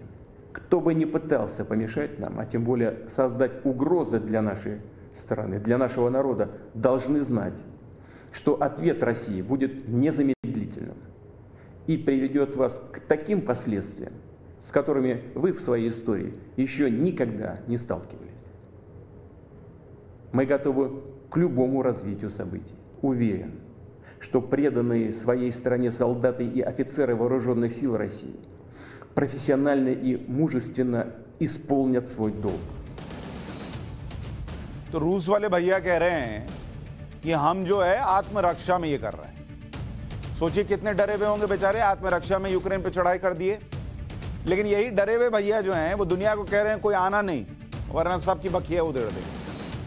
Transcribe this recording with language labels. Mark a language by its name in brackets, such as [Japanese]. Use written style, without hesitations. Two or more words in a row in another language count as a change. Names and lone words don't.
[Russian] Кто бы ни пытался помешать нам, а тем более создать угрозы для нашей страны, для нашего народа, должны знать, что ответ России будет незамедлительным и приведет вас к таким последствиям, с которыми вы в своей истории еще никогда не сталкивались. Мы готовы к любому развитию событий. Уверен, что преданные своей стране солдаты и офицеры вооруженных сил России профессионально и मूजस्वенно исполнят свой долг. [Hindi] तो रूस वाले भैया कह रहे हैं कि हम जो है आत्मरक्षा में ये कर रहे हैं। सोचिए कितने डरे हुए होंगे बेचारे, आत्मरक्षा में यूक्रेन पे चढ़ाई कर दिए। लेकिन यही डरे हुए भैया जो हैं वो दुनिया को कह रहे हैं कोई आना नहीं, वरना सबकी बखिया उधेड़ देंगे।